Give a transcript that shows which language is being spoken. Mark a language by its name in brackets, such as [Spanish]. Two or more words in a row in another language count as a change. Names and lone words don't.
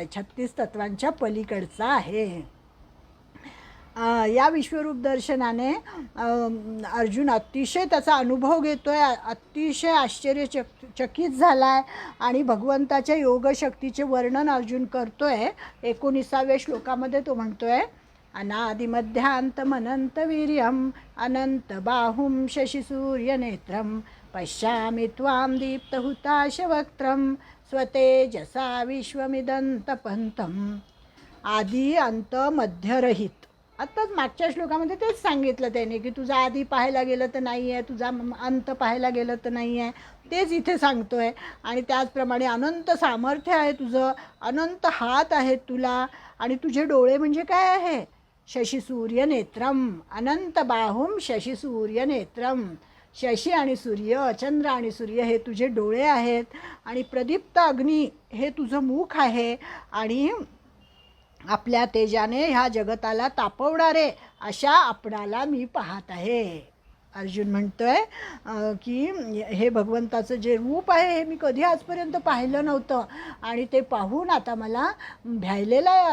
[Marathi] 36 तत्वांच्या पलीकडचा आहे. या विश्वरूप दर्शनाने अर्जुन अतिशय त्याचा अनुभव घेतो आहे, अतिशय आश्चर्यचकित झाला आहे आणि भगवंताच्या योगशक्तीचे वर्णन अर्जुन करतो आहे. 19व्या श्लोकामध्ये तो म्हणतो आहे, [Sanskrit] अनादिमध्यांतमनंत वीर्यम अनंत बाहुं शशिसूर्यनेत्रम पश्यामि त्वां दीप्तहुताशवक्त्रम स्वतेजसा विश्वमिदंतपंतम. [Marathi] आदी अंत मध्यरहित. आत्ताच मागच्या श्लोकामध्ये तेच सांगितलं त्याने की तुझा आधी पाहायला गेलं तर नाही आहे, तुझा अंत पाहायला गेलं तर नाही आहे, तेच इथे सांगतो आहे. आणि त्याचप्रमाणे अनंत सामर्थ्य आहे तुझं, अनंत हात आहेत तुला आणि तुझे डोळे म्हणजे काय आहे? [Sanskrit] शशिसूर्य नेत्रम. अनंत बाहुम शशिसूर्य नेत्रम. [Marathi] शशी आणि सूर्य, चंद्र आणि सूर्य हे तुझे डोळे आहेत आणि प्रदीप्त अग्नी हे तुझं मुख आहे आणि आपल्या तेजाने ह्या जगताला तापवणारे अशा आपणाला मी पाहत आहे. अर्जुन म्हणतोय की हे भगवंताचं जे रूप आहे हे मी कधी आजपर्यंत पाहिलं नव्हतं आणि ते पाहून आता मला भ्यायलेलं आहे.